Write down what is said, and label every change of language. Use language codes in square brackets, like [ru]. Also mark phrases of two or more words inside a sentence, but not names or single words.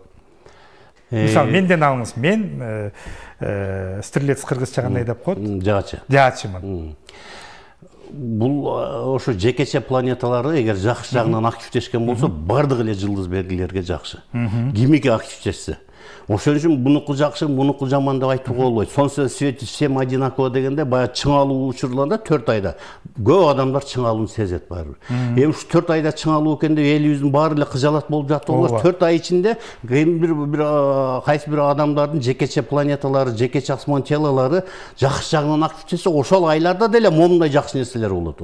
[ky] Мисалы, менден алыңыз, мен стрелец кыргызча кандай деп коет? Жаачымын. Бул ошо жекече планеталары эгер жакшы жагынан активдешкен болсо, бардык эле жылдыз белгилерге жакшы. Кимики активдешсе. Ошон үчүн мунуку жакшы, мунуку жаман деп айтууга болбойт. [ru] Солнце светит всем одинаково [ky] дегенде, бая чыңалуу учурларда 4 айда көп адамдар чыңалууну сезет барбыр. Эми ушу 4 айда чыңалуу экенде элибиздин баары эле кыжалат болуп жатып болот. 4 ай ичинде кайсы бир адамдардын жекече планеталары, жекече асман телолору жакшы жагынан активдешсе, ошол айларда деле момундай жакшы нерселер болот.